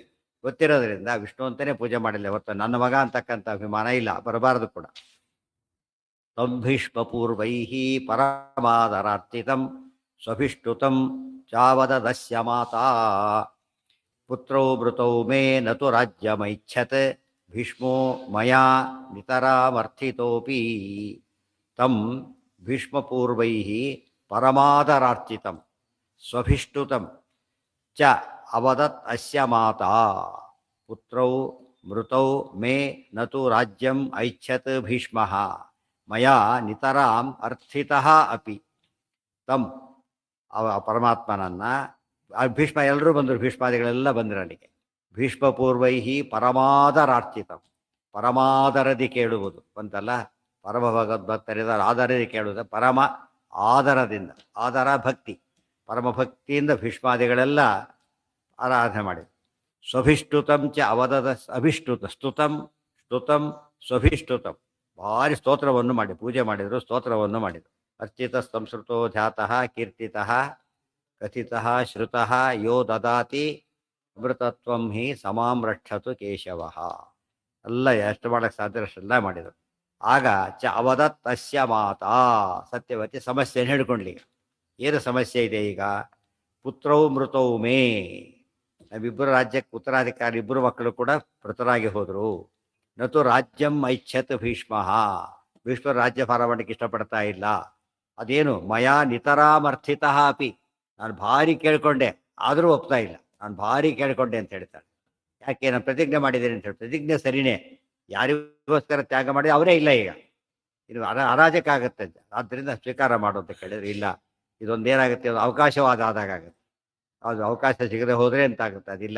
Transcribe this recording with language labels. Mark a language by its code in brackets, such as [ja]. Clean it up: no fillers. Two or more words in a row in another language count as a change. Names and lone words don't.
[kn] ಗೊತ್ತಿರೋದ್ರಿಂದ ವಿಷ್ಣು ಅಂತಲೇ ಪೂಜೆ ಮಾಡಿಲ್ಲ. ಹೊರತು ನನ್ನ ಮಗ ಅಂತಕ್ಕಂಥ ಅಭಿಮಾನ ಇಲ್ಲ, ಬರಬಾರದು ಕೂಡ. [sa] ತಂಭೀಷ್ಮಪೂರ್ವೈ ಪರಮಾದರಾರ್ಚಿತಂ ಸ್ವಭಿಷ್ಟುತಂ ಚಾವದದಸ್ಯ ಮಾತಾ ಪುತ್ರೌ ಮೃತೌ ಮೇ ನತು ರಾಜ್ಯಮೈಚ್ಛತ್ ಭೀಷ್ಮೋ ಮಯಾ ನಿತರಾಮರ್ಥಿತೋಪಿ. ತಂ ಭೀಷ್ಮಪೂರ್ವೈ ಪರಮಾದರಾರ್ಚಿತಂ ಸ್ವಭಿಷ್ಟುತಂ ಚ ಅವದತ್ ಅಸ್ಯ ಮಾತಾ ಪುತ್ರೌ ಮೃತೌ ಮೇ ನತು ರಾಜ್ಯಂ ಐಚ್ಛತ್ ಭೀಷ್ಮಃ ಮಯಾ ನಿತರಾಂ ಅರ್ಥಿತಃ ಅಪಿ. [kn] ತಂ ಪರಮಾತ್ಮನನ್ನ, ಭೀಷ್ಮ ಎಲ್ಲರೂ ಬಂದರು, ಭೀಷ್ಮಾದಿಗಳೆಲ್ಲ ಬಂದರು ಅಲ್ಲಿಗೆ. [sa] ಭೀಷ್ಮಪೂರ್ವೈ ಪರಮಾದರಾರ್ಚಿತಂ, [kn] ಪರಮಾದರದಿ ಕೇಳುವುದು ಬಂತಲ್ಲ. ಪರಮ ಭಗವದ್ಭಕ್ತರಿದ್ದಾರೆ, ಆದರದಿ ಕೇಳುವುದು, ಪರಮ ಆದರದಿಂದ, ಆದರ ಭಕ್ತಿ, ಪರಮಭಕ್ತಿಯಿಂದ ಭೀಷ್ಮಾದಿಗಳೆಲ್ಲ ಆರಾಧನೆ ಮಾಡಿದರು. [sa] ಸ್ವಭಿಷ್ಟುತಂ ಚ ಅವದದ, [kn] ಅಭಿಷ್ಟುತ, [sa] ಸ್ತುತಂ ಸ್ವಭಿಷ್ಟುತಂ, [kn] ಭಾರಿ ಸ್ತೋತ್ರವನ್ನು ಮಾಡಿ ಪೂಜೆ ಮಾಡಿದರು, ಸ್ತೋತ್ರವನ್ನು ಮಾಡಿದರು. [sa] ಅರ್ಚಿತ ಸಂಸ್ಕೃತೋ ಧ್ಯಾತಃ ಕೀರ್ತಿತಃ ಕಥಿತಃ ಶ್ರುತಃ ಯೋ ದದಾತಿ ಅಮೃತತ್ವಂ ಹಿ ಸಮಾಂ ರಕ್ಷತು ಕೇಶವಃ. [kn] ಎಲ್ಲ ಎಷ್ಟು ಮಾಡೋಕ್ಕೆ ಸಾಧ್ಯ ಅಷ್ಟೆಲ್ಲ ಮಾಡಿದರು. ಆಗ [sa] ಚ ಅವದತ್ ತಸ್ಯ ಮಾತಾ [kn] ಸತ್ಯವತಿ ಸಮಸ್ಯೆಯನ್ನು ಹಿಡ್ಕೊಂಡ್ಲಿ. ಏನು ಸಮಸ್ಯೆ ಇದೆ ಈಗ? [sa] ಪುತ್ರೌ ಮೃತೌ ಮೇ, [kn] ನಮ್ಮಿಬ್ಬರು ರಾಜ್ಯಕ್ಕೆ ಉತ್ತರಾಧಿಕಾರಿ, ಇಬ್ಬರು ಮಕ್ಕಳು ಕೂಡ ಮೃತರಾಗಿ ಹೋದರು. [sa] ನತು ರಾಜ್ಯಂ ಐಚ್ಛತ್ ಭೀಷ್ಮ. [kn] ಭೀಷ್ಮರು ರಾಜ್ಯಭಾರ ಮಾಡಲಿಕ್ಕೆ ಇಷ್ಟಪಡ್ತಾ ಇಲ್ಲ. ಅದೇನು [sa] ಮಯಾ ನಿತರಾಮರ್ಥಿತ ಅಪಿ, [kn] ನಾನು ಭಾರಿ ಕೇಳ್ಕೊಂಡೆ ಆದರೂ ಒಪ್ತಾ ಇಲ್ಲ, ನಾನು ಭಾರಿ ಕೇಳ್ಕೊಂಡೆ ಅಂತ ಹೇಳ್ತಾನೆ. ಯಾಕೆ ನಾನು ಪ್ರತಿಜ್ಞೆ ಮಾಡಿದ್ದೇನೆ ಅಂತ ಹೇಳಿ. ಪ್ರತಿಜ್ಞೆ ಸರಿನೇ, ಯಾರಿಗೋಸ್ಕರ ತ್ಯಾಗ ಮಾಡಿ ಅವರೇ ಇಲ್ಲ ಈಗ, ಇದು ಅರಾಜಕ ಆಗುತ್ತೆ, ಆದ್ದರಿಂದ ಸ್ವೀಕಾರ ಮಾಡು ಅಂತ ಕೇಳಿದ್ರೆ ಇಲ್ಲ, ಇದೊಂದೇನಾಗುತ್ತೆ, ಅದು ಅವಕಾಶವಾದ ಆದಾಗ ಆಗುತ್ತೆ, ಅದು ಅವಕಾಶ ಸಿಗದೆ ಹೋದರೆ ಅಂತ ಆಗುತ್ತೆ, ಅದಿಲ್ಲ.